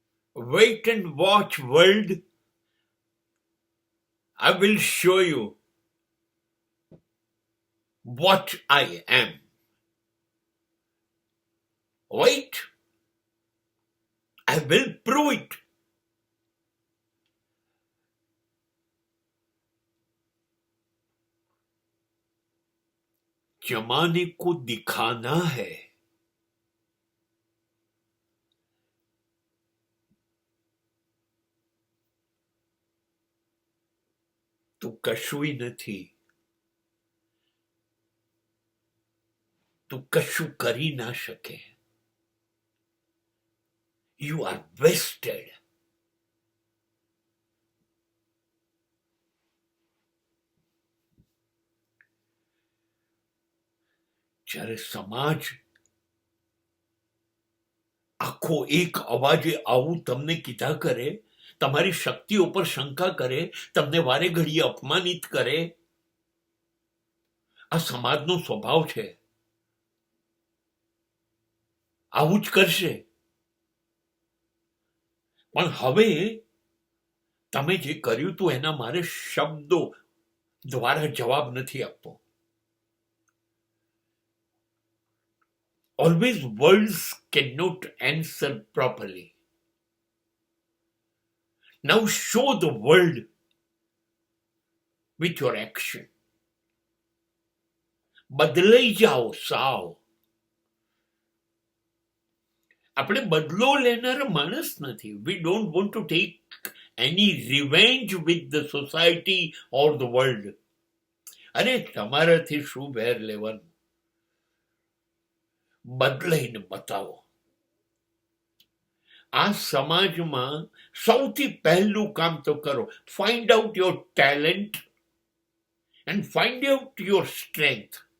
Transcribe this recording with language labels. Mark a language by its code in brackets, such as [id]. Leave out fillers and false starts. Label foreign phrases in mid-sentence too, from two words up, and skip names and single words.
[en] Wait and watch, world. I will show you what I am. Wait, I will prove it. [hi] जमाने को दिखाना है [gu] તો કશુંય નથી, તું કશું કરી ના શકે. [en] You are wasted. [gu] જ્યારે સમાજ આખો એક અવાજે આવું તમને કીધા કરે, તમારી શક્તિઓ પર શંકા કરે, તમને વારે ઘડીએ અપમાનિત કરે, આ સમાજનો સ્વભાવ છે. આવું જ કરશે. પણ હવે તમે જે કર્યું હતું એના મારે શબ્દો દ્વારા જવાબ નથી આપવો. [en] Always words cannot answer properly. Now show the world with your action. [gu] બદલાઈ જાઓ સાવ. આપણે બદલો લેનારા માણસ નથી. [en] We don't want to take any revenge with the society or the world. [gu] અરે તમારાથી શું વેર લેવાનું? બદલાઈને બતાવો. આ સમાજમાં સૌથી પહેલું કામ તો કરો. [en] find out your talent and find out your strength.